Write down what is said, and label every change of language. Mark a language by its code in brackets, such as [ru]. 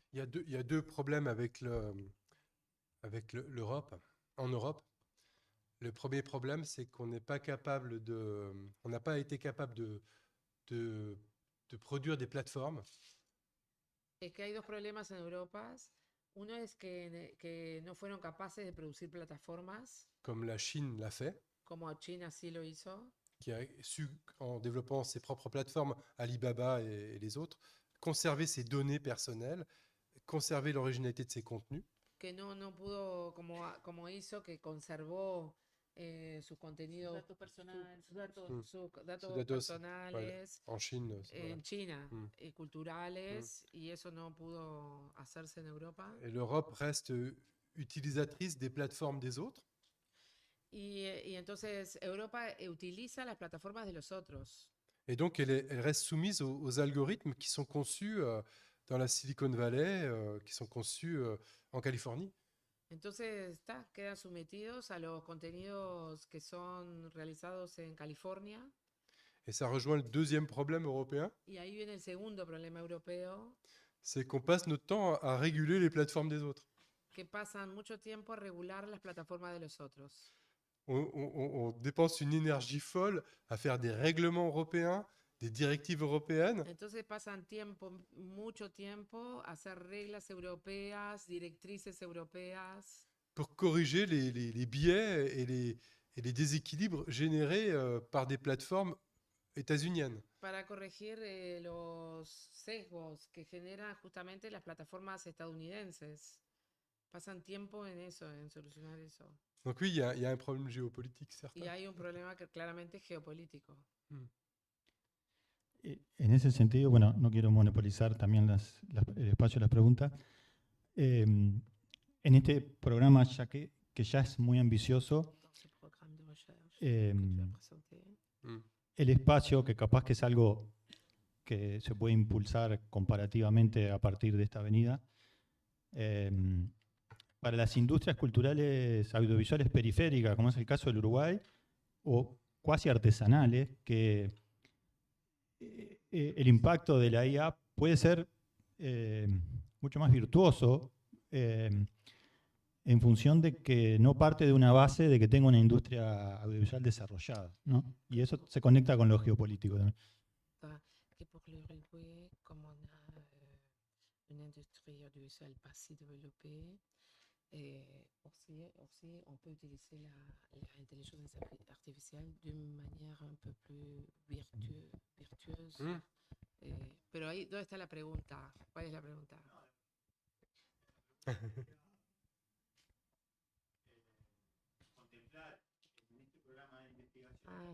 [fr] Il y a deux problèmes avec l'Europe, en Europe. Le premier problème, c'est qu'on n'est pas capable on n'a pas été capable de produire des plateformes. [es] Es que hay dos problemas en Europa. Uno es que no fueron capaces de producir plataformas, [fr] Comme la Chine l'a fait, [es] como China sí lo hizo, [fr] qui a su, en développant ses propres plateformes, Alibaba et les autres, conserver ses données personnelles, conserver l'originalité de ses contenus. [es] que no pudo, como hizo, que conservó sus contenidos, Datos personales. sus datos, Mm. sus datos Sus datos, personales [fr] En Chine, [es] en China Mm. y culturales, y eso no pudo hacerse en Europa. [fr] et l'Europe reste utilisatrice des plateformes des autres. [es] Y entonces Europa utiliza las plataformas de los otros. [fr] Et donc, elle reste soumise aux algorithmes qui sont conçus dans la Silicon Valley, qui sont conçus en Californie. [es] Entonces quedan sometidos a los contenidos que son realizados en California. [fr] Et ça rejoint le deuxième problème européen, [es] Y ahí viene el segundo problema europeo, [fr] c'est qu'on passe notre temps à réguler les plateformes des autres. [es] que pasan mucho tiempo a regular las plataformas de los otros. [fr] On dépense une énergie folle à faire des règlements européens, des directives européennes, [es] Entonces pasan mucho tiempo a hacer reglas europeas, directrices europeas, [fr] pour corriger les biais et les déséquilibres générés par des plateformes états-uniennes. [es] para corregir los sesgos que generan justamente las plataformas estadounidenses. Pasan tiempo en eso, en solucionar eso. [fr] Donc oui, il y a un problème géopolitique, certain. [es] Y hay un problema que claramente es geopolítico. En ese sentido, bueno, no quiero monopolizar también el espacio de las preguntas. En este programa, ya que ya es muy ambicioso, [fr] Dans ce programme de recherche Eh, que tu as présenté, [es] el espacio, que capaz que es algo que se puede impulsar comparativamente a partir de esta avenida, para las industrias culturales audiovisuales periféricas, como es el caso del Uruguay, o cuasi artesanales, que el impacto de la IA puede ser mucho más virtuoso en función de que no parte de una base de que tenga una industria audiovisual desarrollada, ¿no? Y eso se conecta con lo geopolítico también. [fr] que pour l'Uruguay, comme on a une industrie audiovisuelle pas si développée, aussi on peut utiliser l'intelligence artificielle d'une manière un peu plus virtueuse. [es] Pero ahí, ¿dónde está la pregunta? ¿Cuál es la pregunta? Contemplar en este programa de investigación